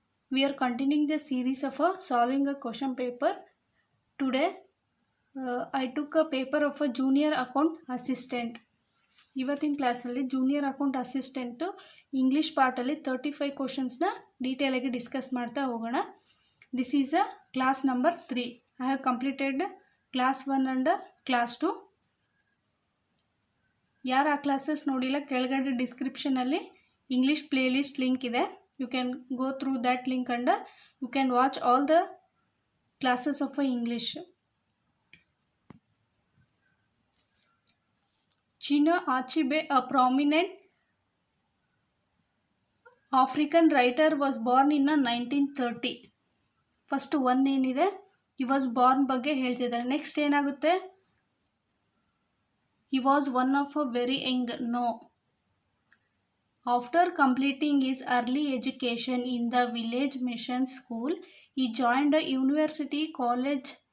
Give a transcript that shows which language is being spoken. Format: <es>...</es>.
<en>We are continuing the series of solving a question paper. Today I took a paper of a junior account assistant.</en> <kn>ಇವತ್ತಿನ ಕ್ಲಾಸಲ್ಲಿ junior account assistant English ಪಾರ್ಟಲ್ಲಿ 35 ಕ್ವಶನ್ಸ್ನ ಡೀಟೇಲಾಗಿ discuss ಮಾಡ್ತಾ ಹೋಗೋಣ.</kn> <en>This is a class number 3. I have completed class 1 and class 2.</en> <kn>ಯಾರು ಆ classes ನೋಡಿಲ್ಲ, ಕೆಳಗಡೆ ಡಿಸ್ಕ್ರಿಪ್ಷನಲ್ಲಿ English playlist link ಇದೆ.</kn> <en>You can go through that link and you can watch all the classes of English. Chinua Achebe, a prominent African writer, was born in 1930. First one</en> <kn>ಏನಿದೆ,</kn> <en>he was born</en> <kn>ಬಗ್ಗೆ ಹೇಳ್ತಿದ್ದಾರೆ.</kn> <en>next</en> <kn>ಏನಾಗುತ್ತೆ,</kn> <en>He was one of a very young. No. After completing his early education in the village mission school, he joined university college.</en>